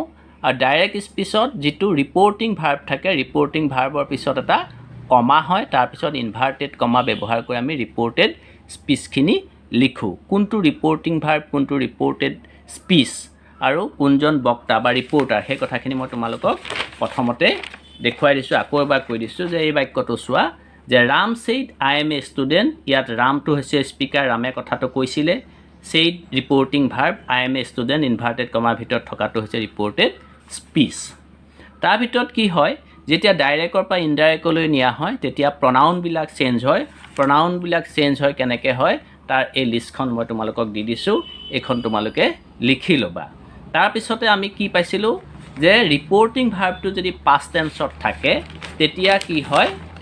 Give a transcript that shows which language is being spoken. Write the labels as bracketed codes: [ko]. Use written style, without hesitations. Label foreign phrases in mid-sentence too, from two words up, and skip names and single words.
[as] আৰু [en] direct speechত [as] যিটো [en] reporting verb [as] থাকে [en] reporting verbৰ [as] পিছত এটা কমা হয় তাৰ পিছত [en] inverted comma [as] ব্যৱহাৰ কৰি আমি [en] reported speechখিনি [as] লিখো কোনটো [en] reporting verb [as] কোনটো [en] reported speech [as] আৰু কোনজন বক্তা বা ৰিপৰ্টাৰ সেই কথাখিনি মই তোমালোকক প্ৰথমতে দেখুৱাই দিছো আকৌ এবাৰ কৈ দিছো যে এই বাক্যটো চোৱা যে ৰাম [en] said I am a student [as] ইয়াত ৰামটো হৈছে স্পিকাৰ ৰামে কথাটো কৈছিলে [en] said reporting verb I am a student inverted commaৰ [as] ভিতৰত থকাটো হৈছে [en] reported speech [as] তাৰ ভিতৰত কি হয় যেতিয়া ডাইৰেক্টৰ পৰা ইনডাইৰেক্টলৈ নিয়া হয় তেতিয়া প্ৰনাউন বিলাক চেঞ্জ হয় কেনেকৈ হয় তাৰ এই লিষ্টখন মই তোমালোকক দি দিছো এখন তোমালোকে লিখি লবা তাৰ পিছতে আমি কি পাইছিলো যে [en] reporting verbটো [as] যদি [en] past tenseত [as] থাকে তেতিয়া কি হয়